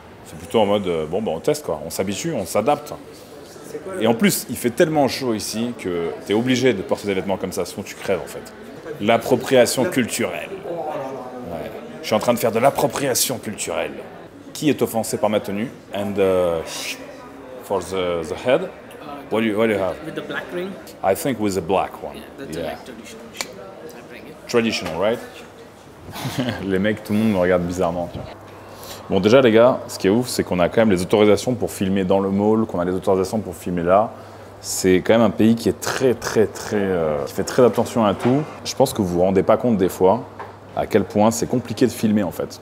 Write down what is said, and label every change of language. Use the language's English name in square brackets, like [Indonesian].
[French] C'est plutôt en mode, bon, bah on teste quoi, on s'habitue, on s'adapte. Et en plus, il fait tellement chaud ici que tu es obligé de porter des vêtements comme ça, sinon tu crèves en fait. L'appropriation culturelle. Ouais. Je suis en train de faire de l'appropriation culturelle. Qui est offensé par ma tenue? [English] And for the head, what do you have? With the black ring? I think with the black one. Yeah, that's like traditional. Sure. I bring it. Traditional, right? [French] Les mecs, tout le monde me regarde bizarrement. Tu vois. Bon, déjà, les gars, ce qui est ouf, c'est qu'on a quand même les autorisations pour filmer dans le mall, qu'on a les autorisations pour filmer là. C'est quand même un pays qui est qui fait très attention à tout. Je pense que vous vous rendez pas compte des fois à quel point c'est compliqué de filmer en fait.